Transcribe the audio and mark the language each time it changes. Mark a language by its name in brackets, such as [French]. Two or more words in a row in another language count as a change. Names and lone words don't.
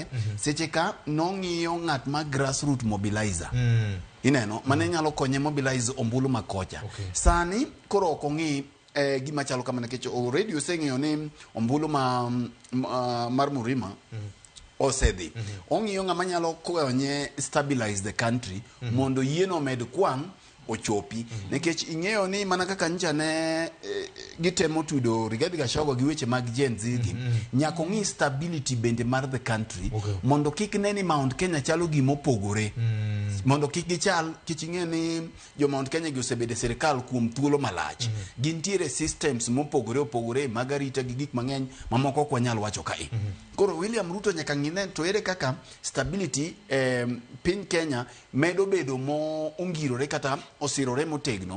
[Luo (Kenya and Tanzania)] Seche ka nong'iyo ng'at ma [English] grassroots mobilizer. [Luo (Kenya and Tanzania)] Ineno mane nyalo konye mobilize ombulu makocha. Sani koro ok ong'i gima chalo kama nikech already oseng'iyo ni ombulu mar Murima osedhi. Ong'iyo ng'ama nyalo konye [English] stabilize the country [Luo (Kenya and Tanzania)] mondo yieno med kwan ochopi. Nikech ing'eyo ni mana kaka ncha ne gitemo tudo Rigathi Gachagua gi weche mag Gen Z gi nyaka ng'i stability bende mar [English] the country [Luo (Kenya and Tanzania)] mondo kik neni Mount Kenya chalo gima opogore. Mondo kik gichal kich ing'e ni jo Mount Kenya gi osebede sirikal kuom thuolo malach. Gintiere systems mopogore mag arita gi gik mang'eny mamoko ok wanyal wacho kae. Koro William Ruto nyaka ng'ine to ere kaka stability piny Kenya medo bedo mo ongirore kata osirore motegno.